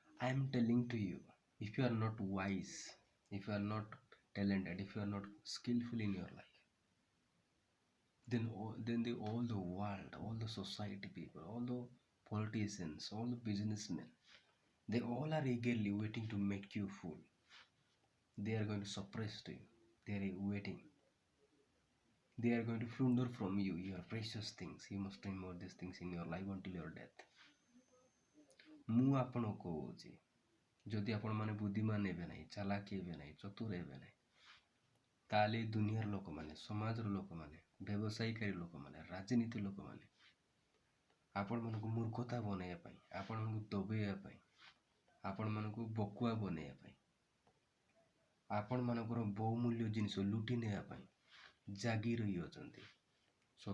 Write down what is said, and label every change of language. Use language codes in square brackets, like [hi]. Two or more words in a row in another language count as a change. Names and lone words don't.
[en] I am telling to you, if you are not wise, if you are not talented, if you are not skillful in your life, all the world, all the society people, all the politicians, all the businessmen, they all are eagerly waiting to make you fool. They are going to suppress to you. They are waiting. They are going to plunder from you your precious things. You must remember these things in your life until your death. [or] ମୁଁ ଆପଣଙ୍କୁ କହୁଛି, ଯଦି ଆପଣମାନେ ବୁଦ୍ଧିମାନ ହେବେ ନାହିଁ, ଚାଲାକି ହେବେ ନାହିଁ, ଚତୁର ହେବେ ନାହିଁ, ତାହେଲେ ଦୁନିଆର ଲୋକମାନେ, ସମାଜର ଲୋକମାନେ, ବ୍ୟବସାୟୀକାରୀ ଲୋକମାନେ, ରାଜନୀତି ଲୋକମାନେ ଆପଣମାନଙ୍କୁ ମୂର୍ଖତା ବନେଇବା ପାଇଁ, ଆପଣମାନଙ୍କୁ ଦବେଇବା ପାଇଁ, ଆପଣମାନଙ୍କୁ ବକୁଆ ବନେଇବା ପାଇଁ, ଆପଣମାନଙ୍କର ବହୁମୂଲ୍ୟ ଜିନିଷ ଲୁଟି ନେବା ପାଇଁ ଜାଗି ରହି ଅଛନ୍ତି।